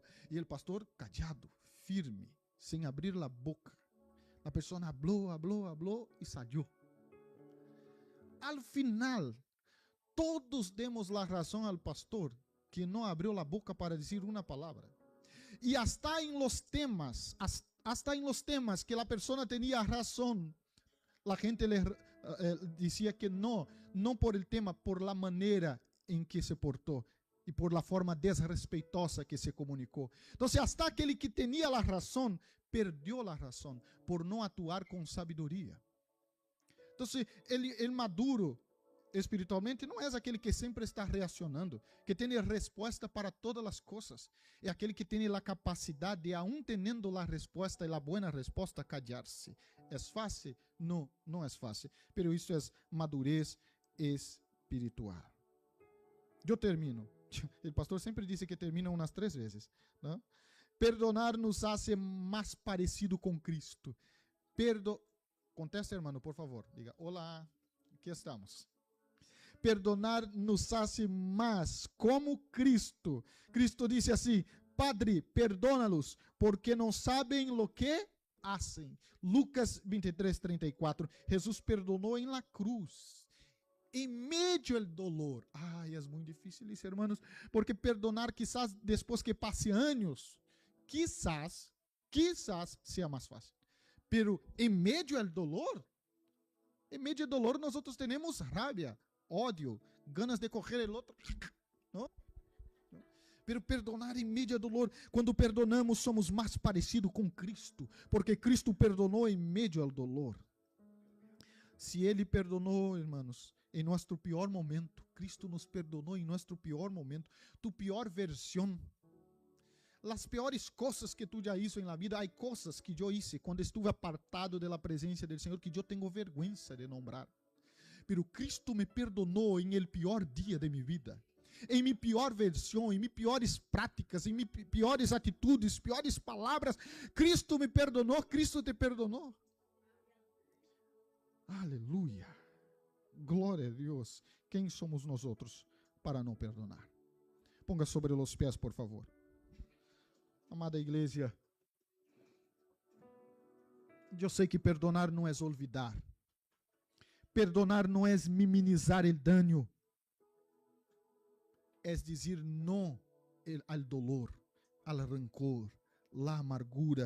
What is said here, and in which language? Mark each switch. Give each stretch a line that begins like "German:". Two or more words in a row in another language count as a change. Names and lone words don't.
Portuguese: E o pastor callado, firme, sem abrir a boca. A pessoa habló e saiu.
Spanish: Al final,
Portuguese: todos demos a razão ao pastor que não abriu a boca para dizer uma palavra. E hasta em
Spanish: los temas
Portuguese: que a pessoa tinha razão, a gente le dizia que não
Spanish: por el tema, por la
Portuguese: maneira em que se portou. e
Spanish: por la forma
Portuguese: desrespeitosa que se comunicou. Então, hasta aquele que tinha a razão, perdeu a razão por não atuar com sabedoria. Então, ele maduro espiritualmente não é aquele que sempre está reacionando, que tem resposta para todas as coisas. É aquele que tem a capacidade de, aún tendo a resposta e a boa resposta, callar-se. É fácil? Não, não é fácil. Pero isso é madurez espiritual. Eu termino. O pastor sempre disse que termina umas 3 vezes.
Spanish: ¿No? Perdonar nos hace
Portuguese: mais parecido com Cristo.
Spanish: Conteste, hermano, por favor.
Portuguese: Diga, olá, aqui estamos.
Spanish: Perdonar nos hace
Portuguese: mais como Cristo. Cristo disse assim:
Spanish: Padre, perdónalos,
Portuguese: porque não sabem
Spanish: lo que hacen.
Portuguese: Lucas 23:34. Jesus perdonou em
Spanish: la cruz,
Portuguese: em meio ao dolor. Ai, é muito difícil isso, hermanos, porque perdonar, quizás depois que passe anos, quizás seja mais fácil. Pero em meio ao dolor, nós outros temos rabia, ódio, ganas de correr o outro. Não?
Spanish: Pero perdonar
Portuguese: em meio ao dolor, quando perdonamos, somos mais parecidos com Cristo, porque Cristo perdonou em meio ao dolor. Se Ele perdonou, irmãos, em nosso pior momento, Cristo nos perdonou em nosso pior momento, tu pior versão. As piores coisas que tu já hizo em
Spanish: la vida,
Portuguese: há coisas que eu hice quando
Spanish: estuve apartado
Portuguese: da presença do Senhor que eu tenho vergonha de nombrar. Pero Cristo me perdonou em el pior dia de minha vida, em minha pior versão, em minhas piores práticas, em minhas piores atitudes, piores palavras. Cristo me perdonou, Cristo te perdonou. Aleluia. Glória a Deus. Quem somos nós outros para não perdonar? Ponga sobre os pés, por favor. Amada igreja, eu sei que perdonar não é olvidar. Perdonar não é minimizar o dano. É dizer não ao dolor, ao rancor, à amargura.